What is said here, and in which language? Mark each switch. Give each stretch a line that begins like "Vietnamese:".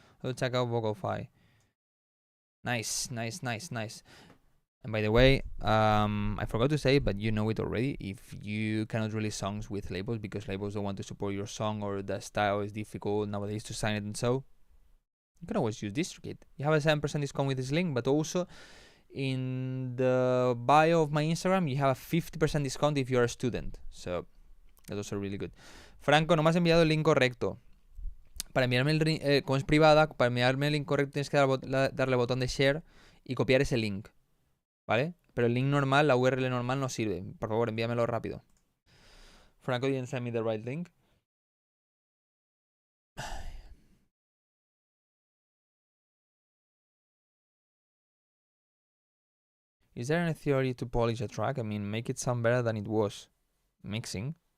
English: So check out Vocal.fi. Nice. And by the way, I forgot to say, but you know it already, if you cannot release songs with labels because labels don't want to support your song or the style is difficult nowadays to sign it, and so you can always use DistroKid. You have a 7% discount with this link, but also in the bio of my Instagram you have a 50% discount if you're a student. So that's also really good.
Spanish: Franco, no me has enviado el link correcto. Para enviarme el link, como es privada, para enviarme el link correcto tienes que darle al botón de share y copiar ese link, ¿vale? Pero el link normal, la URL normal no sirve. Por favor, envíamelo rápido.
English: Franco didn't send me the right link. Is there any theory to polish a track? I mean, make it sound better than it was mixing.